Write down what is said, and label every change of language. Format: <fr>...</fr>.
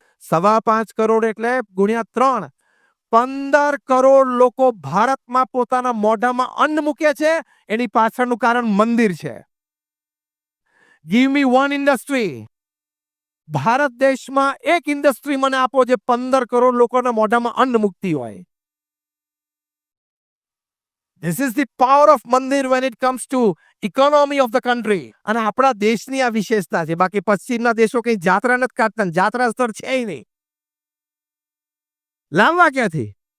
<gu>5.25 કરોડ એટલે ગુણ્યા 3, 15 કરોડ લોકો ભારતમાં પોતાના મોઢામાં અન્ન મૂકે છે. એની પાછળનું કારણ મંદિર છે.</gu> <en>Give me one industry.</en> <gu>Bharat દેશમાં એક ઇન્ડસ્ટ્રી મને આપો જે 15 કરોડ લોકોના મોઢામાં અન્ન મૂકતી હોય.</gu> <en>This is the power of mandir when it comes to economy of the country.</en> <gu>અને આપણા દેશની આ વિશેષતા છે. બાકી પશ્ચિમના દેશો કઈ જાત્રા નથી કાઢતા, જાત્રા સ્થળ છે નહીં. લાવવા ક્યાંથી?</gu>